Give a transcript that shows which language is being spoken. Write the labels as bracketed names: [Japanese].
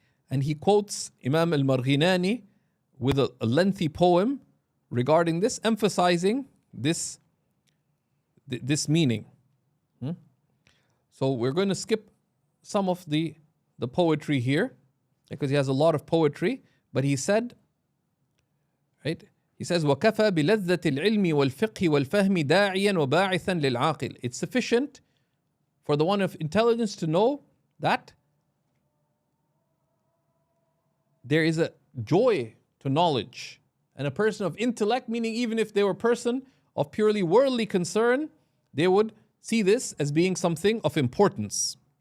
[English] And he quotes Imam al-Marghinani with a lengthy poem regarding this, emphasizing this meaning. So we're going to skip some of the poetry here because he has a lot of poetry. But he said, right? He says, [Arabic] وَكَفَى بِلَذَّةِ الْعِلْمِ وَالْفِقْهِ وَالْفَهْمِ دَاعِيًا وَبَاعِثًا لِلْعَاقِلِ. [English] It's sufficient for the one of intelligence to know that there is a joy to knowledge. And a person of intellect, meaning even if they were a person of purely worldly concern, they would see this as being something of importance.